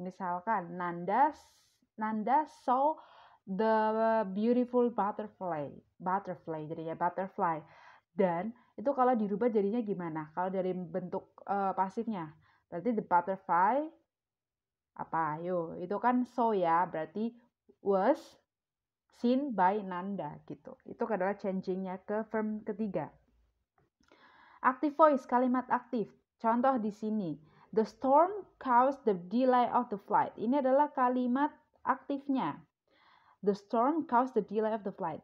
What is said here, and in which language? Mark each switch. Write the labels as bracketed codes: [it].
[id] Misalkan [en] Nanda saw the beautiful butterfly [id] jadinya [en] butterfly. [id] Dan itu kalau dirubah jadinya gimana? Kalau dari bentuk pasifnya berarti the butterfly apa? Yo, itu kan saw ya, berarti [en] was seen by Nanda [id] gitu. Itu adalah changingnya ke verb ketiga. Active voice, kalimat aktif. Contoh di sini. [en] The storm caused the delay of the flight. [id] Ini adalah kalimat aktifnya. [en] The storm caused the delay of the flight.